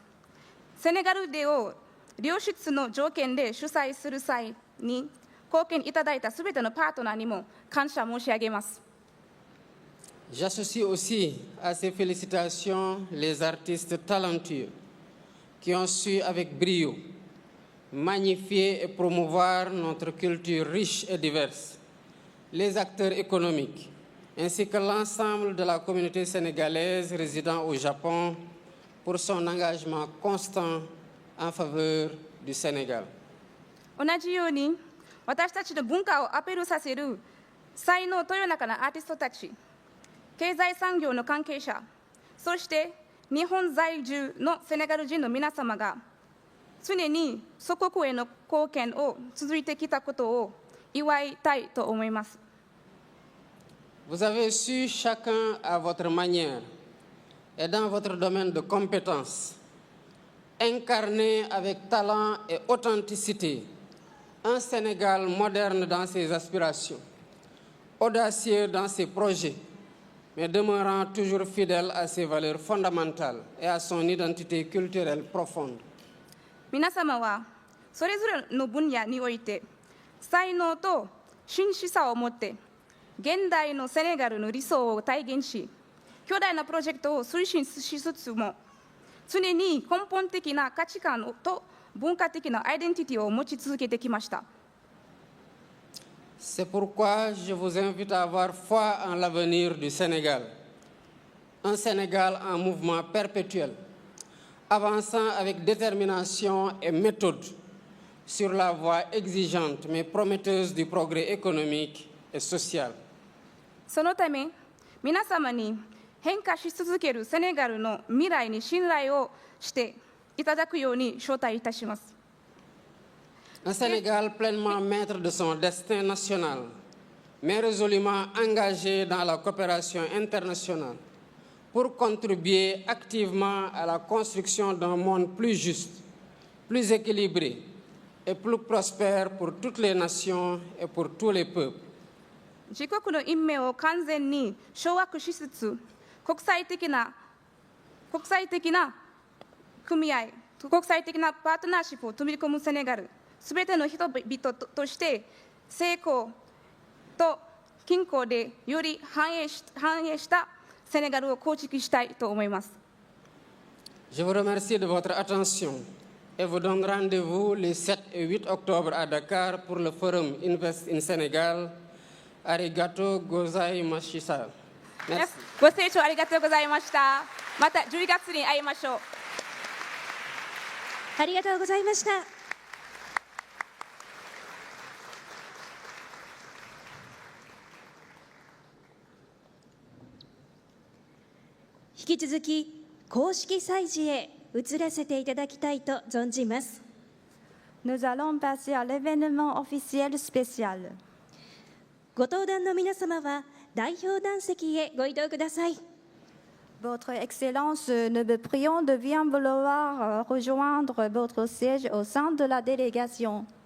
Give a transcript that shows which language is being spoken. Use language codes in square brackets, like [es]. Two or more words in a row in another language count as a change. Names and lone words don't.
[ja] セネガルデーを良質の条件で主催する際に貢献いただいたすべてのパートナーにも感謝申し上げます。 [fr] J'associe aussi à ces félicitations les artistes talentueux qui ont su avec brio magnifier et promouvoir notre culture riche et diverse, les acteurs économiques, ainsi que l'ensemble de la communauté sénégalaise résidant au Japon pour son engagement constant en faveur du Sénégal. [ja] 同じように、私たちの文化をアピールさせる才能豊かなアーティストたち、経済産業の関係者、そして日本在住のセネガル人の皆様が、常に祖国への貢献を続いてきたことを祝いたいと思います。 [fr] Vous avez su chacun à votre manière et dans votre domaine de compétences incarner avec talent et authenticité un Sénégal moderne dans ses aspirations, audacieux dans ses projets, mais demeurant toujours fidèle à ses valeurs fondamentales et à son identité culturelle profonde. [ja] 皆様はそれぞれの分野において才能と真摯さを持って現代のセネガルの理想を体現し、巨大なプロジェクトを推進しつつも常に根本的な価値観と文化的なアイデンティティを持ち続けてきました。 [fr] C'est pourquoi je vous invite à avoir foi en l'avenir du Sénégal, un Sénégal en mouvement perpétuel, avançant avec détermination et méthode sur la voie exigeante mais prometteuse du progrès économique et social. [ja] そのため、皆様に変化し続けるセネガルの未来に信頼をしていただくように招待いたします。 [fr] Un Sénégal pleinement maître de son destin national, mais résolument engagé dans la coopération internationale pour contribuer activement à la construction d'un monde plus juste, plus équilibré et plus prospère pour toutes les nations et pour tous les peuples. [ja] 自国の運命を完全に掌握しつつ、国際的な組合、国際的なパートナーシップを取り込むセネガル、すべての人々として成功と均衡でより繁栄したセネガルを構築したいと思います。 [fr] Je vous remercie de votre attention et vous donne rendez-vous les 7 et 8 octobre à Dakar pour le forum Invest in Sénégal. [ja] ありがとうございます. [fr] Merci. [ja] ご清聴ありがとうございました。また10月に会いましょう。ありがとうございました。引き続き公式祭事へ移らせていただきたいと存じます。 [fr] Nous allons passer à l'événement officiel spécial. [ja] ご登壇の皆様は代表団席へご移動ください。 [fr] Votre Excellence, nous vous prions de bien vouloir rejoindre votre siège au sein de la délégation.